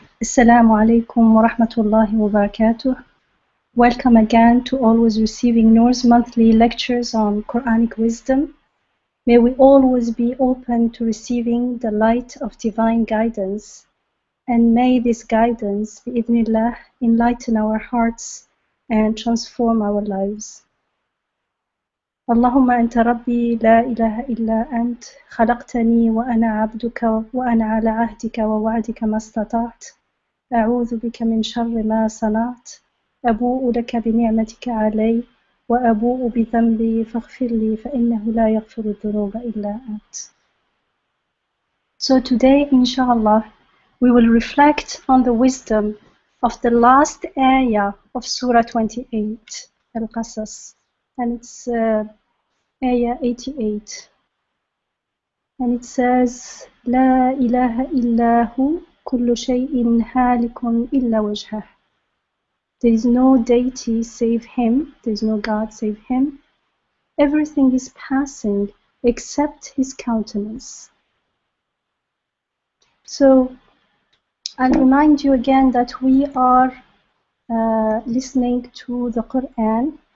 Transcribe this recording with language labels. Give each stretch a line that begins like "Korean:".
English: Assalamu alaikum wa rahmatullahi wa barakatuh. Welcome again to Always Receiving Nur's monthly lectures on Quranic wisdom. May we always be open to receiving the light of divine guidance, and may this guidance, bi'idhnillah, enlighten our hearts and transform our lives.
Arabic: اللهم أنت ربي لا إله إلا أنت خلقتني وأنا عبدك وأنا على عهدك ووعدك ما استطعت أعوذ بك من شر ما صنعت أبوء لك بنعمتك علي وأبوء بذنبي فاغفر لي فإنه لا يغفر الذنوب إلا أنت.
English: So today, inshallah, we will reflect on the wisdom of the last ayah of Surah 28, al-Qasas, and it's ayah 88. And it says,
Arabic: لا إله إلا هو كل شيء هالك إلا وجهه.
English: There is no deity save him, there is no God save him. Everything is passing except his countenance. So I'll remind you again that we are listening to the Quran.